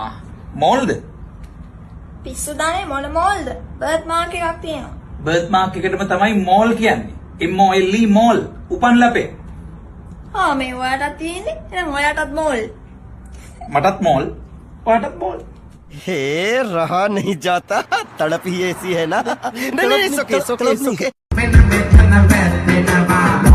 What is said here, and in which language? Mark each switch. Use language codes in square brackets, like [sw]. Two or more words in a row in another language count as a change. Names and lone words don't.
[si] මෝල්ද? පිස්සු දනේ මොන මෝල්ද? [en] birth mark [si] එකක් තියෙනවා. [en] birth mark [si] එකටම තමයි මෝල් කියන්නේ. MOLE මෝල්. උපන් ලපේ. මේ ඔයාටත් තියෙන්නේ. එහෙනම් ඔයාටත් මෝල්. මටත් මෝල්. ඔයාටත් මෝල්. [hi] हे रहा नहीं जाता तड़प ही ऐसी है ना नहीं नहीं, [en] it's okay, it's okay, it's okay.